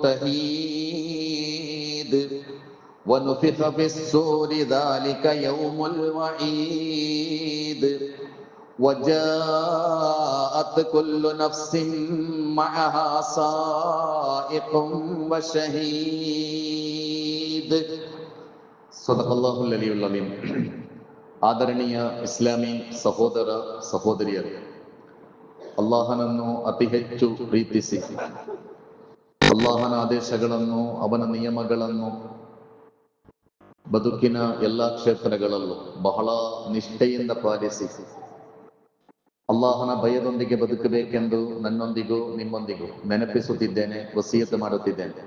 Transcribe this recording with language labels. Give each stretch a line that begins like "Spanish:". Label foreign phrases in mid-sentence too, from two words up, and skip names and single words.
Arabic: تحيد ونفخ في الصور ذلك يوم الوعيد وجاءت كل نفس معها سائق وشهيد صدق الله العلي العظيم.
Kannada: ಆದರಣೀಯ ಇಸ್ಲಾಮಿ ಸಹೋದರ ಸಹೋದರಿಯರು, ಅಲ್ಲಾಹನನ್ನು ಅತಿ ಹೆಚ್ಚು ಪ್ರೀತಿಸಿ ಅಲ್ಲಾಹನ ಆದೇಶಗಳನ್ನು ಅವನ ನಿಯಮಗಳನ್ನು ಬದುಕಿನ ಎಲ್ಲ ಕ್ಷೇತ್ರಗಳಲ್ಲೂ ಬಹಳ ನಿಷ್ಠೆಯಿಂದ ಪಾಲಿಸಿ ಅಲ್ಲಾಹನ ಭಯದೊಂದಿಗೆ ಬದುಕಬೇಕೆಂದು ನನ್ನೊಂದಿಗೂ ನಿಮ್ಮೊಂದಿಗೂ ನೆನಪಿಸುತ್ತಿದ್ದೇನೆ, ವಸಿಯತ್ ಮಾಡುತ್ತಿದ್ದೇನೆ.